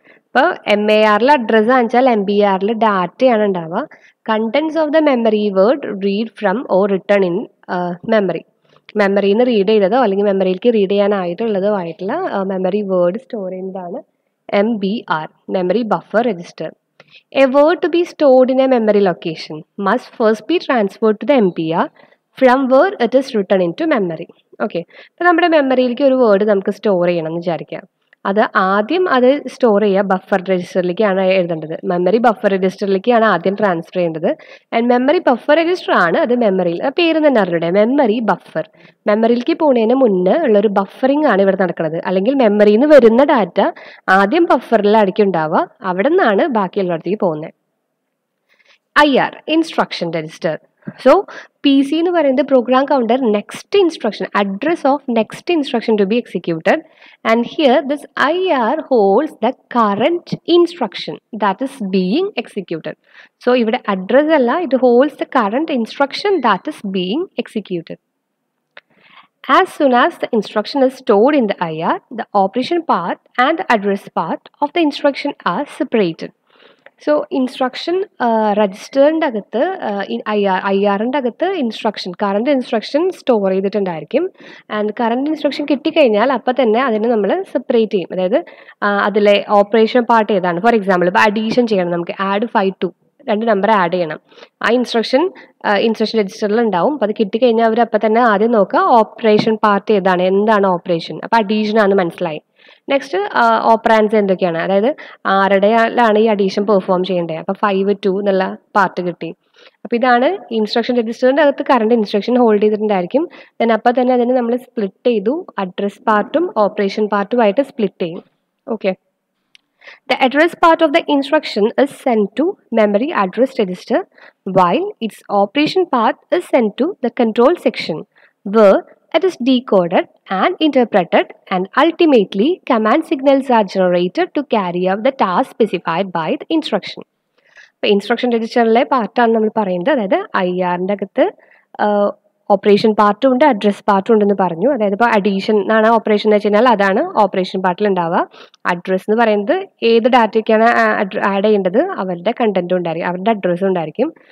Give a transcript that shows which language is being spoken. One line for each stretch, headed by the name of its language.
Malayalam: അപ്പോൾ MARൽ അഡ്രസ്സ് വെച്ചാൽ MBRൽ ഡാറ്റയാണ് ഉണ്ടാവുക.
English: Contents of the memory word read from or written in memory.
Malayalam: മെമ്മറിയിൽ നിന്ന് റീഡ് ചെയ്തതോ അല്ലെങ്കിൽ മെമ്മറിയിലേക്ക് റീഡ് ചെയ്യാനായിട്ടുള്ളതോ ആയിട്ടുള്ള മെമ്മറി വേർഡ് സ്റ്റോർ ചെയ്യുന്നതാണ് MBR, memory buffer register.
English: A word to be stored in a memory location must first be transferred to the MPR from where it is written into memory. Okay.
Malayalam: ഇപ്പോൾ നമ്മുടെ മെമ്മറിയിലേക്ക് ഒരു word നമുക്ക് store ചെയ്യണം എന്ന് വിചാരിക്കാം. അത് ആദ്യം അത് സ്റ്റോർ ചെയ്യുക ബഫർ രജിസ്റ്ററിലേക്കാണ് എഴുതേണ്ടത്. മെമ്മറി ബഫർ രജിസ്റ്ററിലേക്കാണ് ആദ്യം ട്രാൻസ്ഫർ ചെയ്യേണ്ടത്. ആൻഡ് മെമ്മറി ബഫർ രജിസ്റ്റർ ആണ് അത് മെമ്മറിയിൽ, പേര് തന്നെ അറിഞ്ഞൂടെ, മെമ്മറി ബഫർ. മെമ്മറിയിലേക്ക് പോകുന്നതിന് മുന്നേ ഉള്ളൊരു ബഫറിംഗ് ആണ് ഇവിടെ നടക്കുന്നത്. അല്ലെങ്കിൽ മെമ്മറിയിൽ നിന്ന് വരുന്ന ഡാറ്റ ആദ്യം ബഫറിലായിരിക്കും ഉണ്ടാവുക, അവിടെ നിന്നാണ് ബാക്കിയുള്ളിടത്തേക്ക് പോകുന്നത്. IR instruction register.
English: So PC
Malayalam: എന്ന് പറയുന്നത്
English: program counter next instruction, address of next instruction to be executed, and here this IR holds the current instruction that is being executed. So ഇവിടെ address അല്ല, it holds the current instruction that is being executed. As soon as the instruction is stored in the IR, the operation part and the address part of the instruction are separated.
Malayalam: So instruction രജിസ്റ്ററിൻ്റെ അകത്ത് IRൻ്റെ അകത്ത് instruction, current instruction store ചെയ്തിട്ടുണ്ടായിരിക്കും. And current instruction കിട്ടിക്കഴിഞ്ഞാൽ അപ്പം തന്നെ അതിനെ നമ്മൾ separate ചെയ്യും. അതായത് അതിലെ ഓപ്പറേഷൻ പാർട്ട് ഏതാണ്. ഫോർ എക്സാമ്പിൾ ഇപ്പോൾ അഡീഷൻ ചെയ്യണം, നമുക്ക് ആഡ് 5 to 2 നമ്പർ ആഡ് ചെയ്യണം. ആ ഇൻസ്ട്രക്ഷൻ രജിസ്റ്ററിൽ ഉണ്ടാവും. അപ്പോൾ അത് കിട്ടിക്കഴിഞ്ഞാൽ അവർ അപ്പം തന്നെ ആദ്യം നോക്കുക ഓപ്പറേഷൻ പാർട്ട് ഏതാണ്, എന്താണ് ഓപ്പറേഷൻ. അപ്പോൾ അഡീഷൻ ആണെന്ന് മനസ്സിലായി. നെക്സ്റ്റ് ഓപ്പറാൻസ് എന്തൊക്കെയാണ്, അതായത് ആരുടെയാണ് ഈ അഡീഷൻ പെർഫോം ചെയ്യേണ്ടത്. അപ്പോൾ 5 2 എന്നുള്ള പാർട്ട് കിട്ടി. അപ്പോൾ ഇതാണ് ഇൻസ്ട്രക്ഷൻ രജിസ്റ്ററിൻ്റെ അകത്ത് കറണ്ട് ഇൻസ്ട്രക്ഷൻ ഹോൾഡ് ചെയ്തിട്ടുണ്ടായിരിക്കും. ദെൻ അപ്പോൾ തന്നെ അതിന് നമ്മൾ സ്പ്ലിറ്റ് ചെയ്തു, അഡ്രസ് പാർട്ടും ഓപ്പറേഷൻ പാർട്ടുമായിട്ട് സ്പ്ലിറ്റ് ചെയ്യും. Okay.
English: The address part of the instruction is sent to memory address register, while its operation part is sent to the control section, where it is decoded and interpreted, and ultimately command signals are generated to carry out the task specified by the instruction.
Malayalam: ഇപ്പോൾ instruction രജിസ്റ്ററിലെ പാർട്ടാണ് നമ്മൾ പറയുന്നത്. അതായത് IRൻ്റെ അകത്ത് operation പാർട്ടും ഉണ്ട്, address പാർട്ടും ഉണ്ടെന്ന് പറഞ്ഞു. അതായത് ഇപ്പോൾ അഡീഷൻ എന്നാണ് ഓപ്പറേഷൻ എന്ന് വെച്ച് കഴിഞ്ഞാൽ അതാണ് ഓപ്പറേഷൻ പാർട്ടിൽ ഉണ്ടാവുക. അഡ്രസ് എന്ന് പറയുന്നത് ഏത് ഡാറ്റയ്ക്കാണ് ആഡ് ചെയ്യേണ്ടത് അവരുടെ കണ്ടന്റും ഉണ്ടായിരിക്കും, അവരുടെ അഡ്രസ്സും ഉണ്ടായിരിക്കും.